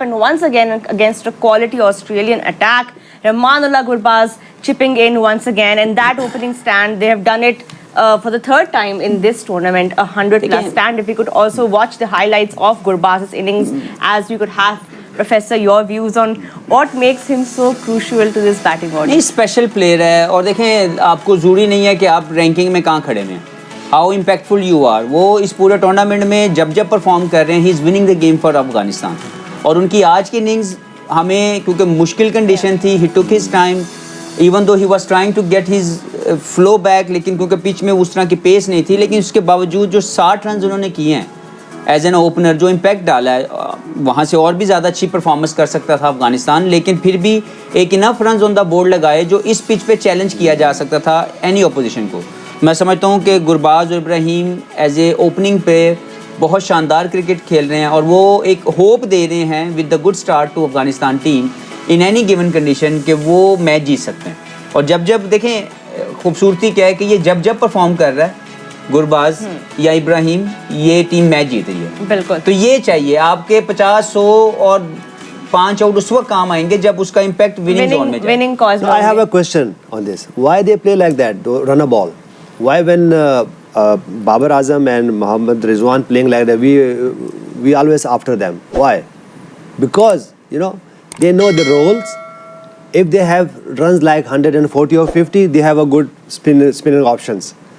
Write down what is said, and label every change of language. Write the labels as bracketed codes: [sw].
[en] And once again, against a quality Australian attack, Rahmanullah Gurbaz chipping in once again, and that opening stand, they have done it for the third time in this tournament, a 100+ stand. If we could also watch the highlights of Gurbaz's innings, as we could have, Professor, your views on what makes him so crucial to this batting order. [hi] नहीं, special player है, और देखें, आपको ज़रूरी नहीं है कि आप रैंकिंग में कहाँ खड़े हैं. [en] how impactful you are, [hi] वो इस पूरे टूर्नामेंट में जब परफॉर्म कर रहे हैं, [en] He is winning the game for Afghanistan. [hi] और उनकी आज की इनिंग्स हमें, क्योंकि मुश्किल कंडीशन थी, [en] he took his time, even though he was trying to get his flow back, [hi] लेकिन क्योंकि पिच में उस तरह की पेस नहीं थी, लेकिन उसके बावजूद जो 60 रन उन्होंने किए हैं [en] as an opener, [hi] जो इम्पैक्ट डाला है, वहाँ से और भी ज़्यादा अच्छी परफॉर्मेंस कर सकता था अफगानिस्तान, लेकिन फिर भी एक [en] enough run on the board [hi] लगाए जो इस पिच पे चैलेंज किया जा सकता था [en] any opposition [hi] को. मैं समझता हूँ कि गुरबाज और इब्राहिम एज ए ओपनिंग पे बहुत शानदार क्रिकेट खेल रहे हैं, और वो एक होप दे रहे हैं [en] with the good start to Afghanistan team in any given condition [hi] कि वो मैच जीत सकते हैं. और जब देखें खूबसूरती क्या है कि ये जब परफॉर्म कर रहा है गुरबाज या इब्राहिम, ये टीम मैच जीत रही है. बिल्कुल. तो ये चाहिए आपके 50, 100 और 5 आउट उस वक्त काम आएंगे जब उसका इम्पैक्ट विनिंग जोन में जाए. [en] Winning cause. So I have a question on this. Why they play like that, run a ball? Why when Babar Azam and Mohammad Rizwan playing like that, we always after them? Why? Because, you know, they know the roles. If they have runs like 140 or 50, they have a good spinning options.